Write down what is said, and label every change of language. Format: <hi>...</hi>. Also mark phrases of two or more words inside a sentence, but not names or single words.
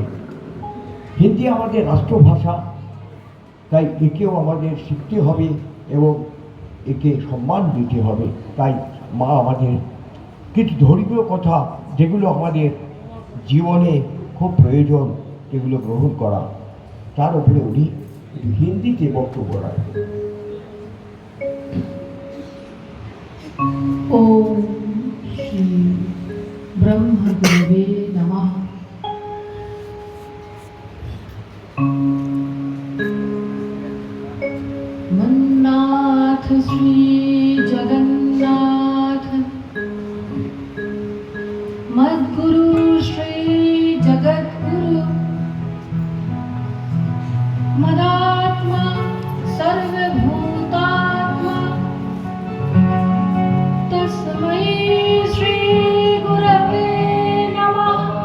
<bn>হিন্দি আমাদের রাষ্ট্রভাষা, তাই একেও আমাদের শিখতে হবে এবং একে সম্মান দিতে হবে। তাই মা আমাদের কিছু ধর্মীয় কথা যেগুলো আমাদের জীবনে খুব প্রয়োজন, এগুলো গ্রহণ করা, তার উপরে উনি হিন্দিতে বক্তব্য রাখেন।</bn> <sa>ओम श्री ब्रह्म गुरुवे नमः। मन्नाथ श्री जगन्नाथ, मद्गुरु श्री जगद्गुरु, मदात्मा सर्वभूतात्मा, तस्मै श्री गुरवे नमः।</sa>